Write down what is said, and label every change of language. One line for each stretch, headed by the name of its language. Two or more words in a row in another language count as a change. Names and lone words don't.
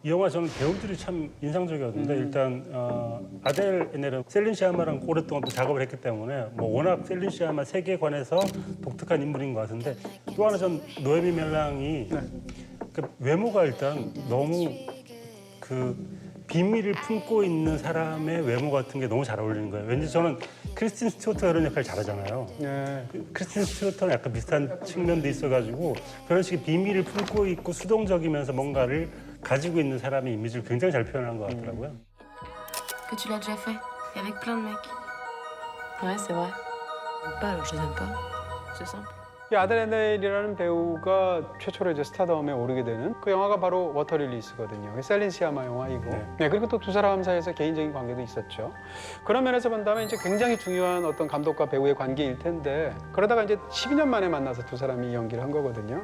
Korean: 이 영화 저는 배우들이 참 인상적이었는데 일단 아델 에넬은 셀린 시아마랑 오랫동안 또 작업을 했기 때문에 뭐 워낙 셀린 시아마 세계관에서 독특한 인물인 것 같은데 또 하나 전 노에미 멜랑이 그 외모가 일단 너무 그 비밀을 품고 있는 사람의 외모 같은 게 너무 잘 어울리는 거예요. 왠지 저는 크리스틴 스튜어트가 그런 역할 잘하잖아요. 네. 크리스틴 스튜어트는 약간 비슷한 측면도 있어가지고 그런 식의 비밀을 품고 있고 수동적이면서 뭔가를 가지고 있는 사람의 이미지를 굉장히 잘 표현한 것 같더라고요.
French: Que tu l'as déjà fait, et avec plein de mecs. Ouais, c'est vrai. Pas, alors je les aime pas. C'est simple.
Korean: 이 아델 에넬이라는 배우가 최초로 이제 스타덤에 오르게 되는 그 영화가 바로 워터릴리스거든요. 셀린 시아마 영화이고. 네, 그리고 또 두 사람 사이에서 개인적인 관계도 있었죠. 그런 면에서 본다면 이제 굉장히 중요한 어떤 감독과 배우의 관계일 텐데 그러다가 이제 12년 만에 만나서 두 사람이 연기를 한 거거든요.